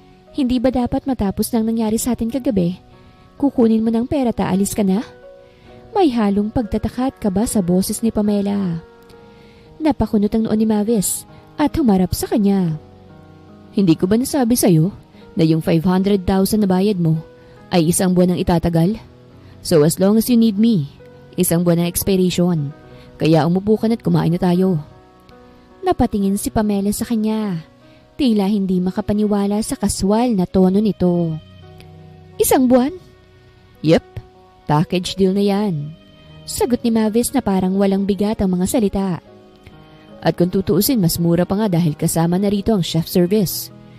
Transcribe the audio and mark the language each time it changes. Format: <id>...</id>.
<tl>Hindi ba dapat matapos ng nangyari sa atin kagabi? Kukunin mo ng pera at aalis ka na? May halong pagtataka at kaba sa boses ni Pamela. Napakunot ang noon ni Mavis at humarap sa kanya. Hindi ko ba nasabi sa'yo na yung 500,000 na bayad mo ay isang buwan ang itatagal?</tl> <en>So as long as you need me,</en> <tl>isang buwan ang</tl> <en>expiration.</en> <tl>Kaya umupo ka na at kumain na tayo. Napatingin si Pamela sa kanya. Tila hindi makapaniwala sa kaswal na tono nito. Isang buwan? Yep, package deal na yan. Sagot ni Mavis na parang walang bigat ang mga salita. At kung tutuusin, mas mura pa nga dahil kasama na rito ang chef service.</tl>